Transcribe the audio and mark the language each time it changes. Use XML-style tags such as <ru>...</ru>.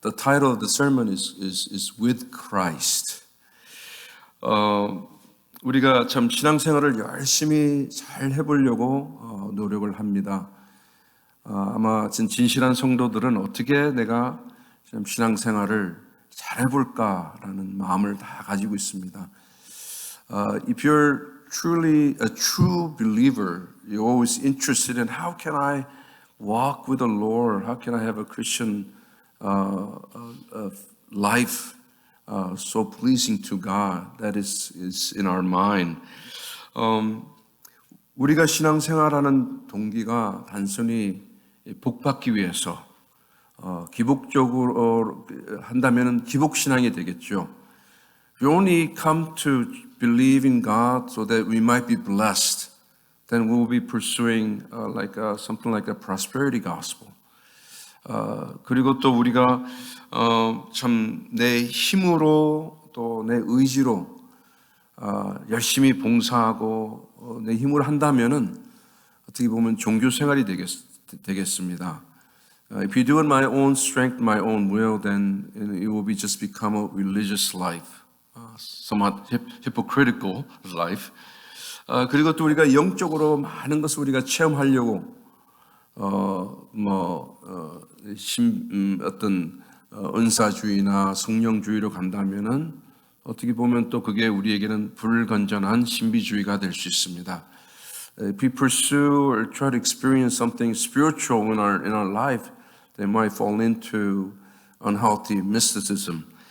<en>The title of the sermon is With Christ.</en> <ko>우리가 참 신앙생활을 열심히 잘 해보려고 노력을 합니다. 아마 진실한 성도들은 어떻게 내가 좀 신앙생활을 잘 해볼까라는 마음을 다 가지고 있습니다.</ko> <en>If you're truly a true believer, you're always interested in how can I walk with the Lord? How can I have a Christian life so pleasing to God? That is in our mind.</en> <ko>우리가 신앙생활하는 동기가 단순히 복받기 위해서 기복적으로 한다면 기복신앙이 되겠죠.</ko> <en>We only come to believe in God so that we might be blessed. Then we will be pursuing something like a prosperity gospel.</en> <ko>그리고 또 우리가 참 내 힘으로 또 내 의지로 열심히 봉사하고 내 힘으로 한다면은 어떻게 보면 종교 생활이 되겠습니다.</ko> <en>If you do it my own strength, my own will, then it will be just become a religious life, somewhat hypocritical life.</en> <ko>그리고 또 우리가 영적으로 많은 것을 우리가 체험하려고 어떤 은사주의나 성령주의로 간다면은 어떻게 보면 또 그게 우리에게는 불건전한 신비주의가 될 수 있습니다.</ko> <en>If we pursue or try to experience something spiritual in our life, they might fall into unhealthy mysticism.</en>